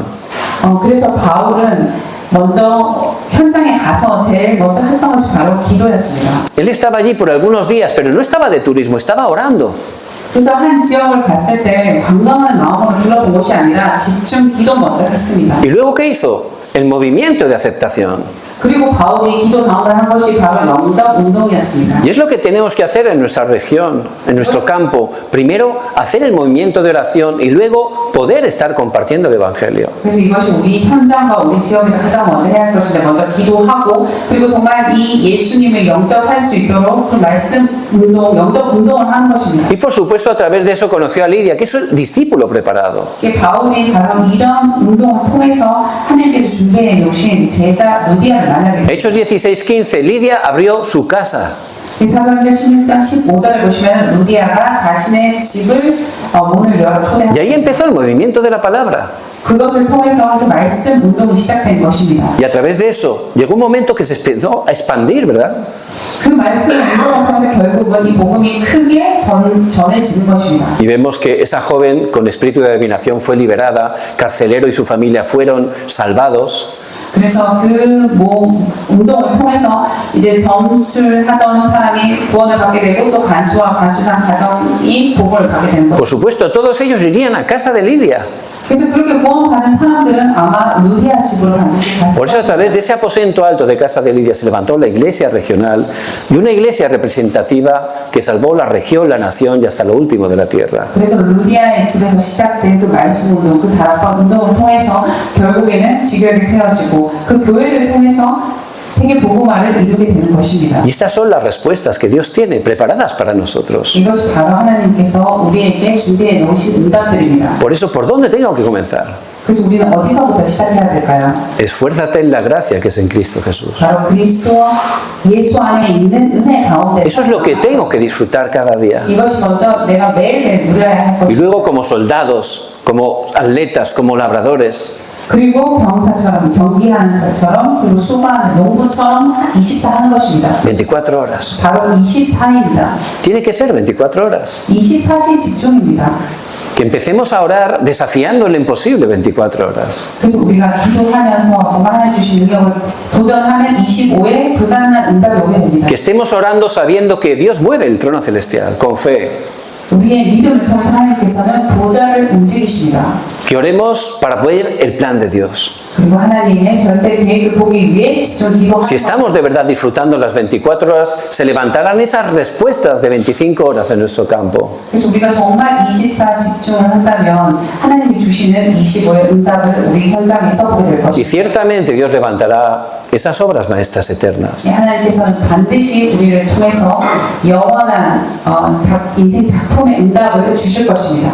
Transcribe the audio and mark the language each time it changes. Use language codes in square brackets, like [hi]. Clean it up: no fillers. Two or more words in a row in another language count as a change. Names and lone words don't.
[ko] 그래서 바울은 먼저 현장에 가서 제일 먼저 했던 것이 바로 기도였습니다. [es] Él estaba allí por algunos días, pero no estaba de turismo, estaba orando. [ko] 그래서 한 지역을 갔을 때 관광하는 마음으로 둘러본 것이 아니라 집중 기도 먼저 했습니다. [es] ¿Y luego qué hizo? El movimiento de aceptación. [ko] 그리고 바울이 기도 다음을 한 것이 바로 영접 운동이었습니다. [es] Y es lo que tenemos que hacer en nuestra región, en nuestro campo. Primero, hacer el movimiento de oración y luego poder estar compartiendo el Evangelio. [ko] 그래서 이것이 우리 현장과 우리 지역에서 가장 먼저 해야 할 것인데 먼저 기도하고 그리고 정말 이 예수님을 영접할 수 있도록 그 말씀 운동, 영접 운동을 하는 것입니다. [es] Y por supuesto, a través de eso conoció a Lidia, que es el discípulo preparado. [ko] 바울이 바로 이런 운동을 통해서 하나님께서 준비해 놓으신 제자 루디아를 만나게 됩니다. [es] Hechos 16:15, Lidia abrió su casa. [ko] 사도행전 16장 15절을 보시면 루디아가 자신의 집을 문을 열어 [es] Y ahí [ko] 초대합니다. [es] empezó el movimiento de la palabra. [ko] 그것을 통해서 아주 말씀 운동이 시작된 것입니다. [es] Y a través de eso llegó un momento que se empezó a expandir, ¿verdad? [ko] 그 말씀 운동을 통해서 결국은 이 복음이 크게 전해지는 것입니다. [es] Y vemos que esa joven con espíritu de adivinación fue liberada, carcelero y su familia fueron salvados. [ko] 그래서 그 운동을 통해서 이제 점술하던 사람이 구원을 받게 되고 또 간수와 간수장 가정이 복을 받게 되는 [es] Por [ko] 거죠. [es] supuesto, todos ellos irían a casa de Lidia. [ko] 그래서 그렇게 구원받은 사람들은 아마 루디아 집으로 반드시 갔을 [es] Por eso a [ko] 것입니다. [es] través de ese aposento alto de casa de Lidia se levantó la iglesia regional y una iglesia representativa que salvó la región, la nación y hasta lo último de la tierra. [ko] 그래서 루디아의 집에서 시작된 그 말씀 운동, 그 다락방 운동을 통해서 결국에는 지교회가 세워지고 그 교회를 통해서 세계 복음화를 이루게 되는 것입니다. [es] Y estas son las respuestas que Dios tiene preparadas para nosotros. [ko] 이것이 바로 하나님께서 우리에게 준비해 놓으신 응답들입니다. [es] Por eso, ¿por dónde tengo que comenzar? [ko] 그래서 우리는 어디서부터 시작해야 될까요? [es] Esfuérzate en la gracia que es en Cristo Jesús. [ko] 바로 그리스도 예수 안에 있는 은혜 가운데 [es] Eso es lo que tengo que disfrutar cada día. [ko] 이것이 먼저 내가 매일매일 누려야 할 [es] Y [ko] 것이고 [es] luego como soldados, como atletas, como labradores, [ko] 그리고 병사처럼 경기하는 자처럼 그리고 수고하는 농부처럼 24 하는 것입니다. [es] 24 horas. [ko] 바로 24입니다. [es] Tiene que ser 24 horas. [ko] 24시 집중입니다. [es] Que empecemos a orar desafiando el imposible 24 horas. [ko] 그래서 우리가 기도하면서 정말 하나님 주신 능력을 도전하면 25에 불가능한 응답이 오게 됩니다. [es] Que estemos orando sabiendo que Dios mueve el trono celestial, con fe. [ko] 우리의 믿음을 통해서 하나님께서는 보좌를 움직이십니다. [es] Que oremos para ver el plan de Dios. [ko] 그리고 하나님의 절대 계획을 보기 위해 집중 기도하는 [es] Si estamos de verdad disfrutando las 24 horas, se levantarán esas respuestas de 25 horas en nuestro campo. [ko] 그래서 우리가 정말 24 집중을 한다면 하나님이 주시는 25의 응답을 우리 현장에서 보게 될 [es] Y [ko] 것입니다. [es] ciertamente Dios levantará esas obras maestras eternas. [ko] 하나님께서는 반드시 우리를 통해서 영원한 인생 작품의 응답을 주실 것입니다.